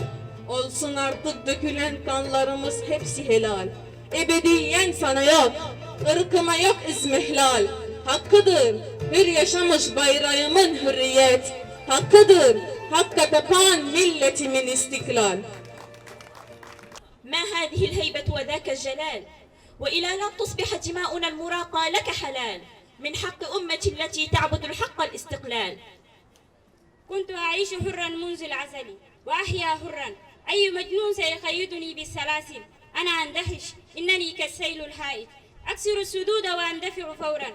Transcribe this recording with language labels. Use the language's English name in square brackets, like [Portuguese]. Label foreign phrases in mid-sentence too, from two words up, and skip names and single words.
[Turkish] Olsun artık dökülen kanlarımız hepsi helal. Ebediyen sana yok, ırkıma yok izmihlal. Hakkıdır, hür yaşamış bayrağımın hürriyet. Hakkıdır, hakka tapan milletimin istiklal. [Arabic] ما هذه الهيبة وذاك الجلال وإلى لن تصبح دماؤنا المراقة لك حلال من حق أمتي التي تعبد الحق الاستقلال. كنت أعيش حرا منذ العزل وأحيا حرا. أي مجنون سيقيدني بالسلاسل؟ أنا أندهش إنني كالسيل الهائج أكسر السدود وأندفع فورا.